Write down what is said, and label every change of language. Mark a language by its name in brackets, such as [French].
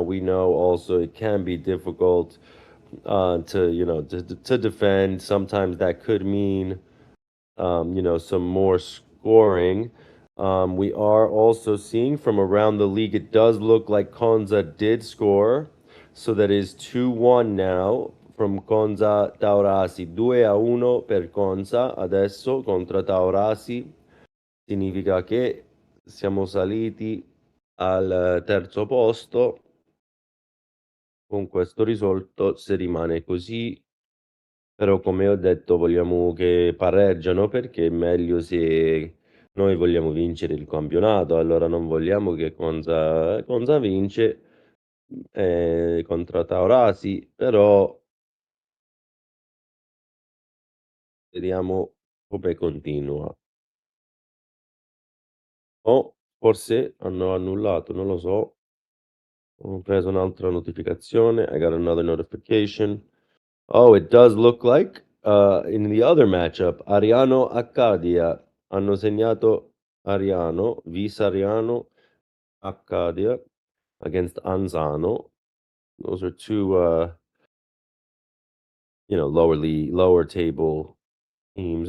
[English] We know also it can be difficult to defend. Sometimes that could mean some more scoring. We are also seeing from around the league, it does look like Conza did score. So that is 2-1 now from Conza Taurasi. [Italian] 2-1 per Conza adesso contro Taurasi. Significa che siamo saliti al terzo posto. Con questo risultato, se rimane così, però come ho detto vogliamo che pareggiano perché è meglio se noi vogliamo vincere il campionato, allora non vogliamo che Conza vince contro Taurasi, però vediamo come continua. O forse hanno annullato, non lo so. Ho preso un'altra notificazione. [English] I got another notification. Oh, it does look like in the other matchup, Ariano Accadia [Italian] hanno segnato [English] Ariano, Visa Ariano Accadia against Anzano. Those are two lower table teams.